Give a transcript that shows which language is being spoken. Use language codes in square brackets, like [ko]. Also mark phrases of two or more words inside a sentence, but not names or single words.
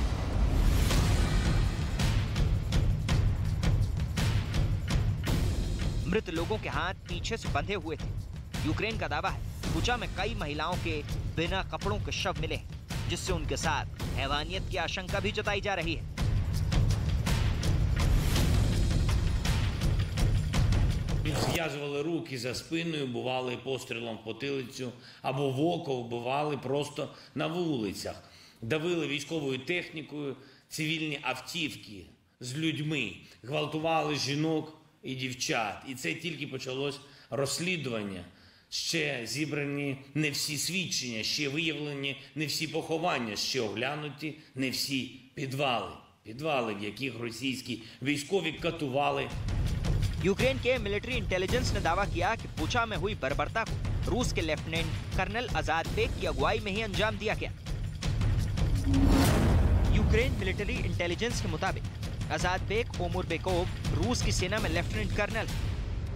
[hi] मृत लोगों के हाथ पीछे से बंधे हुए थे। यूक्रेन का दावा है बुचा में कई महिलाओं के बिना कपड़ों के शव मिले, जिससे उनके साथ हैवानियत की आशंका भी जताई जा रही है। [uk] Зв'язували руки за спиною, бували пострілом в потилицю або в око, вбивали просто на вулицях. Давили військовою технікою цивільні автівки з людьми, гвалтували жінок і дівчат. І це тільки почалось розслідування. Ще зібрані не всі свідчення, ще виявлені не всі поховання, ще оглянуті не всі підвали. Підвали, в яких російські військові катували [hi] यूक्रेन के [en] military intelligence [hi] ने दावा किया कि बुचा में हुई बर्बरता को रूस के [en] lieutenant colonel [hi] आजाद बेग की अगुवाई में ही अंजाम दिया गया। यूक्रेन [en] military intelligence [hi] के मुताबिक आजाद बेग ओमुरबेकोव रूस की सेना में [en] lieutenant colonel [hi] है।